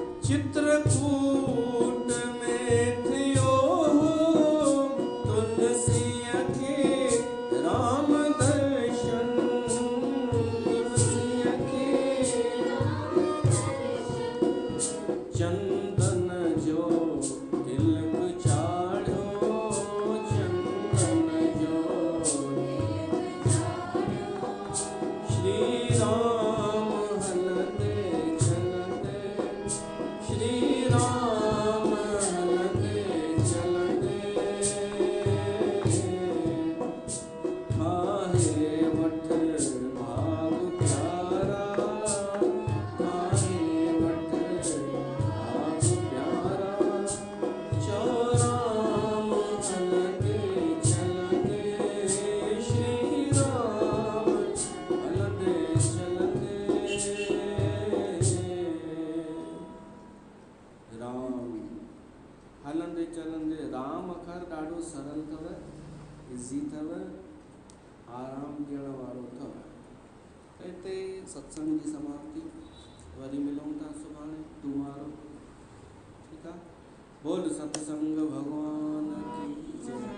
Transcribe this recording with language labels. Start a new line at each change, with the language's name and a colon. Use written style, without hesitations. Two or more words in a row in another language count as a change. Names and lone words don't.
Sindhi: चित्रकूट में थियो तुलसीअ खे राम दर्शन, तुलसीअ खे चंदन जो तिलक चाढ़ियो, चंदन जो श्री राम हलंदे चलंदे, श्री राम हलंदे चलंदे, ठाहे वठ भाग प्यारा, ठाहे वठ भाग प्यारा, चौराम हलंदे चलंदे, श्री राम हलंदे चलंदे। राम हलंदे चलंदे, राम अखर ॾाढो सरल अथव, इज़ी अथव, आराम ॾियण वारो अथव। त हिते सत्संग जी समाप्ति, वरी मिलूं था सुभाणे तुम्हारो, ठीकु आहे।
Hindi: बोल सत्संग भगवान की जय।